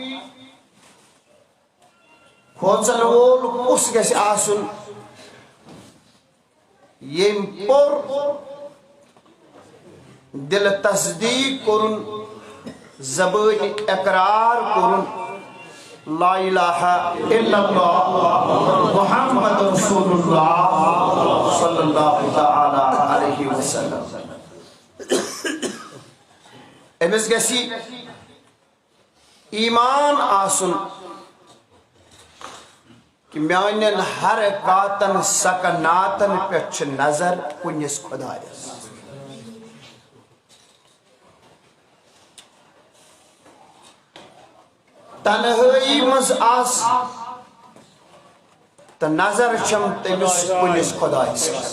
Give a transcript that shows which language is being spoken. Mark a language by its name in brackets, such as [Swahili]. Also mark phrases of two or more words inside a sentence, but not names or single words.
[Kashmiri] کھوژن وول کس گژھِ آسُن یم پور دل تصدیق کرن زبان اقرار کرن [Arabic] لا الہ الا اللہ محمد رسول اللہ صلی اللہ تعالی علیہ وسلم [Kashmiri] امس گژھِ ایمان آسن کہ میانن حرکاتن سکناتن پہ نظر کنس خدایس تنہائی مز آس تو نظر چم تمس کنس خدایس